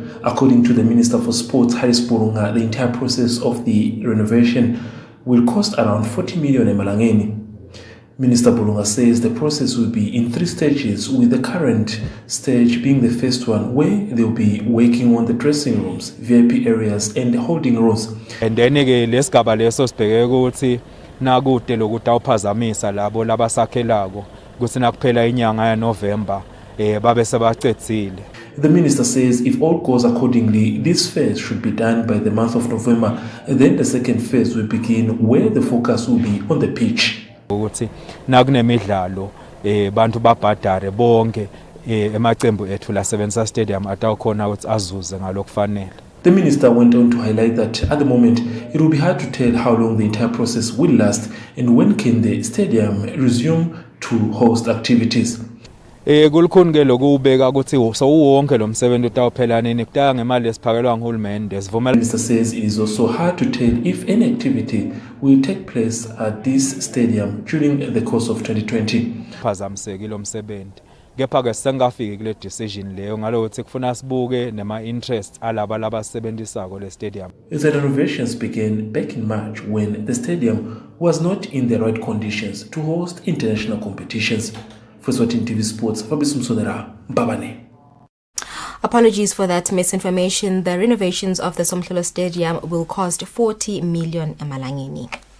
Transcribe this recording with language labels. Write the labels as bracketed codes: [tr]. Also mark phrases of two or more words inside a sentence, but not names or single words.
[en] According to the Minister for Sports, Harris Bulunga, the entire process of the renovation will cost around 40 million Malangeni. Minister Bulunga says the process will be in 3 stages, with the current stage being the first one, where they will be working on the dressing rooms, VIP areas and the holding rows. And then [ss] lesigaba leso sibheke ukuthi nakude lokuthi awuphazamisa labo labasakhelayo ukuthi nakuphela inyanga ya November babe sebacedzile. [en] The minister says if all goes accordingly, this phase should be done by the month of November, and then the second phase will begin, where the focus will be on the pitch. [ss] Ukuthi nakunemidlalo bantu babhadare bonke emacembu ethu la Sevenza Stadium atawukhona ukuthi azuze ngalokufanele. [en] The minister went on to highlight that at the moment it will be hard to tell how long the entire process will last and when can the stadium resume to host activities. [ss] Kulukhuni ke lokubeka ukuthi so wonke lo msebenzi utawuphela nini kutaka ngemali esiphakelwa nguhulumende sivumela. [en] The minister says it is also hard to tell if any activity will take place at this stadium during the course of 2020. [ss] Phazamisekile lo msebenzi. Kepha ke sengafiki kule decision leyo ngalo ukuthi kufuna sibuke nema interest alaba labasebenzisako le stadium. [en] The renovations began back in March when the stadium was not in the right conditions to host international competitions. For Eswatini TV Sports, Fabrice Msonera, Mbabane. Apologies for that misinformation. The renovations of the Somhlolo Stadium will cost 40 million Malangeni.